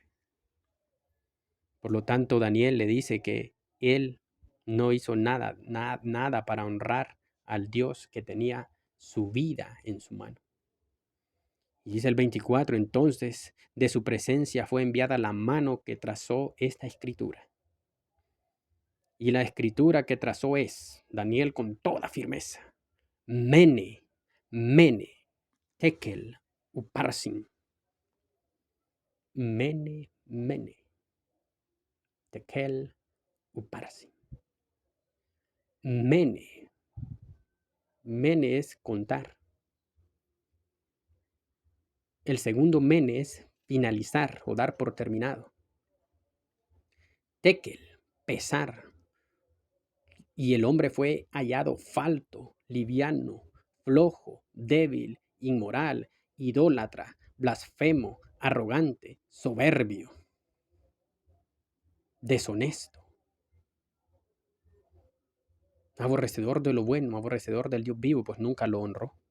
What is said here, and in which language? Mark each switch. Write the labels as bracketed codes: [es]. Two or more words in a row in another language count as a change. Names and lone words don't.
[es] Por lo tanto, Daniel le dice que él no hizo nada para honrar al Dios que tenía su vida en su mano. Y dice el 24, entonces de su presencia fue enviada la mano que trazó esta escritura. Y la escritura que trazó es, Daniel con toda firmeza, [arc] Mene, Mene, Tekel, Uparsin. Mene, Mene, Tekel, Uparsin. [es] Mene. Mene es contar. El segundo mene es finalizar o dar por terminado. Tekel, pesar. Y el hombre fue hallado falto, liviano, flojo, débil, inmoral, idólatra, blasfemo, arrogante, soberbio, deshonesto, aborrecedor de lo bueno, aborrecedor del Dios vivo, pues nunca lo honró.